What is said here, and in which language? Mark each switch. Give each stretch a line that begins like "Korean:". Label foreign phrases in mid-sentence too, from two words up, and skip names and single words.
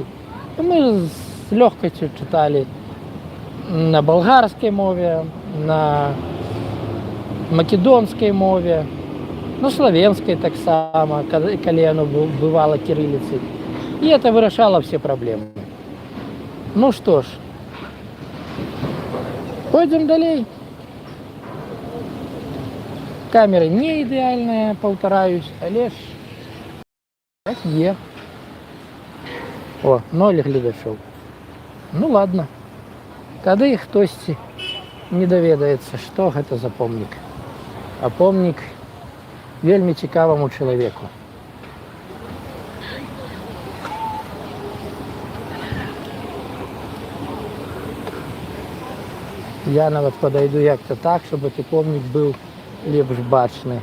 Ukrainian: І ми з легкостю читали на болгарській мові, на македонській мові, на словенській так само, коли воно бувало кириллицей. І це вирішало всі проблеми. Ну що ж, пойдем далі. Камера не ідеальна, повторюсь, але ж так є.
Belarusian: О, 0 гледачоў. Ну ладно. Тады хтосьці не даведаецца, што гэта за помнік. А помнік вельмі цікаваму чалавеку. Я нават падайду
Russian: як-то так, чтобы
Belarusian: гэты помнік быў лепш бачны.